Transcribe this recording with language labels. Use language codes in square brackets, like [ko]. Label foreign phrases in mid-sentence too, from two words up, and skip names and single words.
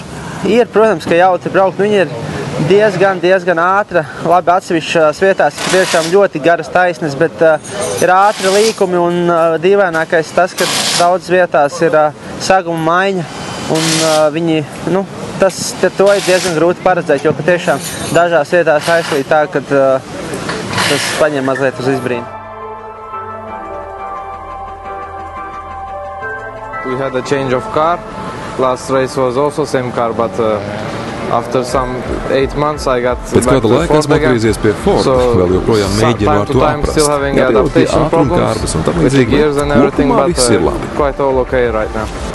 [lv] Ir, protams, ka jautri braukt, viņi ir diezgan ātra, labi atsevišķās vietās ir tiešām ļoti garas taisnes, bet ir ātri līkumi un dīvainākais tas, ka daudz vietās ir seguma maiņa un viņi, to ir diezgan grūti paredzēt, jo patiešām dažās vietās aizslīd tā, ka tas paņem mazliet uz izbrīnu. [en] We had a change of car. Last race was also same car, but after some 8 months I got [lv] Pēc kāda laika esmu atgriezies pie Ford, vēl joprojām mēģinu ar to aprast. Jāpieūt pie ātrumkārbas un tam līdzīgi, kopumā viss ir labi. [en] Quite all okay right now.